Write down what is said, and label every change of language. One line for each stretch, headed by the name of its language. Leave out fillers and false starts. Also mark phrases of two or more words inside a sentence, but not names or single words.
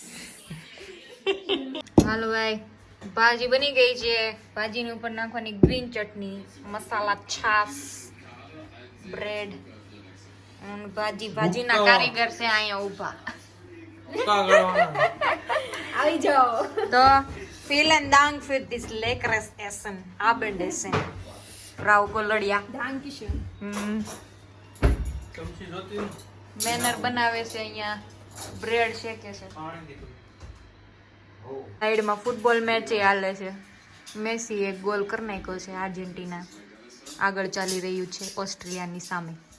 Gujarati: હાલો ભાઈ, ભાજી બની ગઈ છે. ભાજીની ઉપર નાખવાની ગ્રીન ચટણી, મસાલા, છાશ, બ્રેડ. ભાજીના કારીગર છે અહીંયા ઊભા. આવી જાઓ.
German: તો vielen Dank für this leckeres Essen, Abendessen, Frau Kolodia. Dankeschön.
Gujarati: બેનર બનાવે છે અહીંયા, બ્રેડ શેકે છે. સાઈડમાં ફૂટબોલ મેચ હાલે છે. મેસી એક ગોલ કરી નાખ્યો છે. આર્જેન્ટિના આગળ ચાલી રહ્યું છે ઓસ્ટ્રેલિયાની સામે.